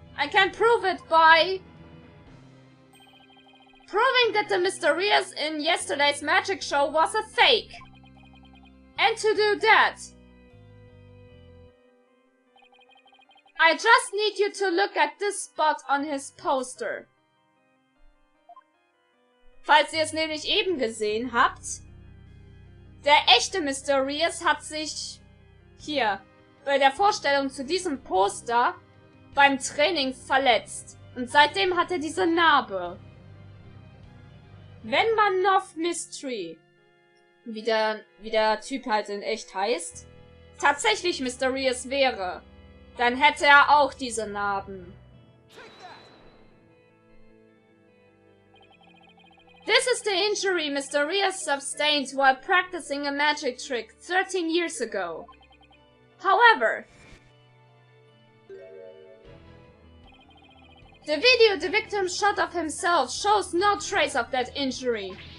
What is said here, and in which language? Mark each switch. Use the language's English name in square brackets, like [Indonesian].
[English] I can prove it by proving that the Mysterious in yesterday's magic show was a fake. And to do that, I just need you to look at this spot on his poster. [German] Falls ihr es nämlich eben gesehen habt, der echte Mysterious hat sich hier bei der Vorstellung zu diesem Poster beim Training verletzt. Und seitdem hat er diese Narbe. Wenn man noch Mystery, wie der Typ halt in echt heißt, tatsächlich Mysterious wäre, dann hätte er auch diese Narben. [English] This is the injury Mysterious sustained while practicing a magic trick 13 years ago. However, the video the victim shot of himself shows no trace of that injury.